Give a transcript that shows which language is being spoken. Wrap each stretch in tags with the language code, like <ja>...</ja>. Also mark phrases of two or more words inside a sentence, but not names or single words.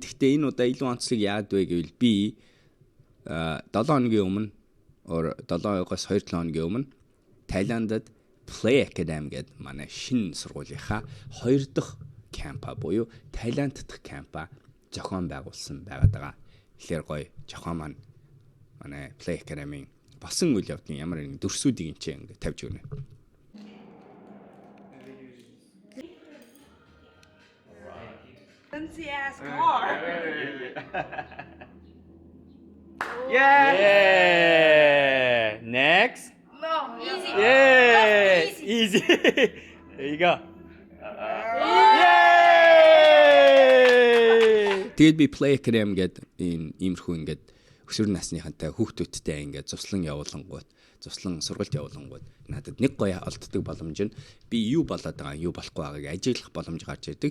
<mn>Гэхдээ энэ удаа илүү онцлог яад вэ гэвэл би 7 хоногийн өмнө 7-оос 2-7 хоногийн өмнө Таиландд Play Academy гэдэг манай шинэ сургуулийнхаа 2 дахь кампа буюу Таиланд дахь кампа зохион байгуулсан байгаад байгаа. Тэгэхээр гоё зохион маань манай Play Academy болсон үйл явдлын ямар нэгэн дүрсүүдийг энэ ингээд тавьж өгнө.</mn> <en>Yeah. Next. No, easy. Yeah. Just Easy. There you go.</en> <mn>Тэгээд би Play Academy гэдэг иймэрхүү ингээд өсвөр насныхантай хүүхдүүдтэй ингээд цуслан сургалт явуулангууд надад нэг гоё олддог боломж нь би юу болоод байгаа, юу болохгүй байгааг ажиглах боломж гарч ирдэг.</mn>